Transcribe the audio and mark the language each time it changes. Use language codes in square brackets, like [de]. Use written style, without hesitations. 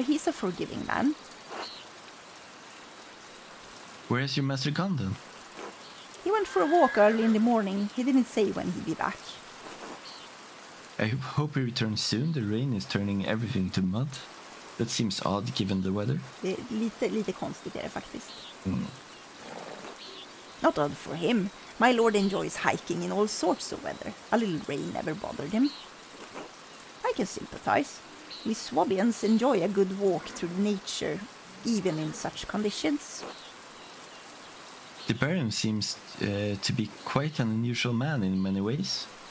[en] He's a forgiving man. Where is your Master gone then? He went for a walk early in the morning. He didn't say when he'd be back. I hope he returns soon. The rain is turning everything to mud. That seems odd given the weather. [sv] Det är lite konstigt är det faktiskt. [en] Not odd for him. My lord enjoys hiking in all sorts of weather. A little rain never bothered him. I can sympathize. We Swabians enjoy a good walk through nature, even in such conditions. The Baron seems to be quite an unusual man in many ways.